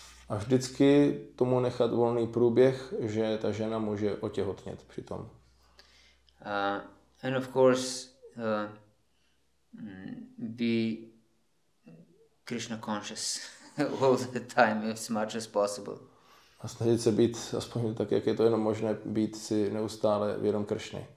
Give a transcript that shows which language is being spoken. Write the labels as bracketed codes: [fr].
[cs] A vždycky tomu nechat volný průběh, že ta žena může otěhotnět přitom. [en] And of course be Krishna conscious all the time as much as possible. [cs] A snažit se být, aspoň tak, jak je to jenom možné, být si neustále vědom Kršny.